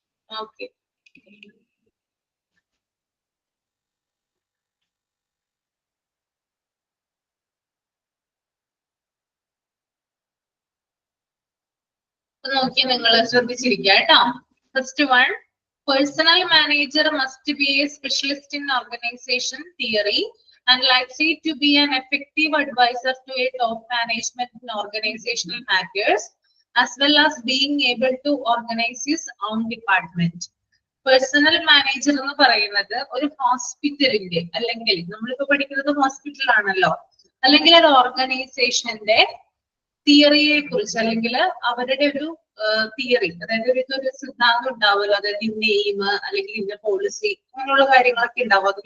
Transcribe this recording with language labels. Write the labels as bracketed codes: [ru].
[ml] Okay. നോക്കി നിങ്ങൾ ശ്രദ്ധിച്ചിരിക്കുക കേട്ടോ. [en] First one, personal manager must be a specialist in organization theory and likely to be an effective advisor to a top management in organizational matters, as well as being able to organize his own department. [ml] Personal manager എന്ന് പറയുന്നത് ഒരു ഹോസ്പിറ്റലിന്റെ, അല്ലെങ്കിൽ നമ്മളിപ്പോ പഠിക്കുന്നത് hospital ആണല്ലോ, അല്ലെങ്കിൽ ഒരു ഓർഗനൈസേഷന്റെ തിയറിയെ കുറിച്ച്, അല്ലെങ്കിൽ അവരുടെ ഒരു തിയറി, അതായത് ഒരു സിദ്ധാന്തം ഉണ്ടാവുമല്ലോ, അതായത് ഇന്ന എയിം അല്ലെങ്കിൽ ഇന്ന പോളിസി, അങ്ങനെയുള്ള കാര്യങ്ങളൊക്കെ ഉണ്ടാവും.